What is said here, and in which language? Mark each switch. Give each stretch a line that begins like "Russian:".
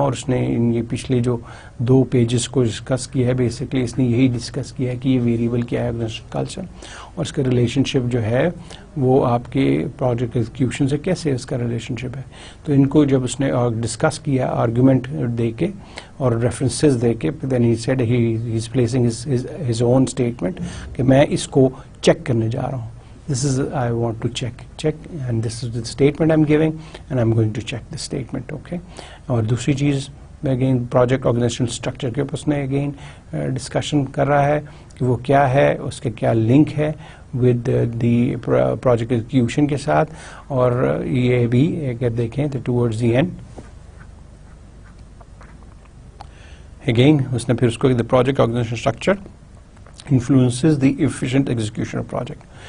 Urdu: اور اس نے یہ پچھلے جو 2 پیجز کو ڈسکس کیا ہے, بیسکلی اس نے یہی ڈسکس کیا ہے کہ یہ ویریبل کیا ہے کلچر, اور اس کا ریلیشن شپ جو ہے وہ آپ کے پروجیکٹ ایگزیکیوشن سے کیسے اس کا ریلیشن شپ ہے. تو ان کو جب اس نے ڈسکس کیا آرگومنٹ دے کے اور ریفرنسز دے کے,
English: then he said he is placing his own statement
Urdu: کہ میں اس کو چیک کرنے جا رہا ہوں.
English: This is I want to check, and this is the statement I'm giving, and I'm going to check the statement. Okay.
Urdu: اور دوسری چیز اگین پروجیکٹ آرگنائزیشنل اسٹرکچر کے اوپر اس نے اگین ڈسکشن کر رہا ہے کہ وہ کیا ہے, اس کے کیا لنک ہے ود دی پروجیکٹ ایگزیکیوشن کے ساتھ. اور یہ بھی اگر دیکھیں تو ٹورڈز دی اینڈ اگین اس نے پھر اس کو
English: the project organization structure influences the efficient execution of project.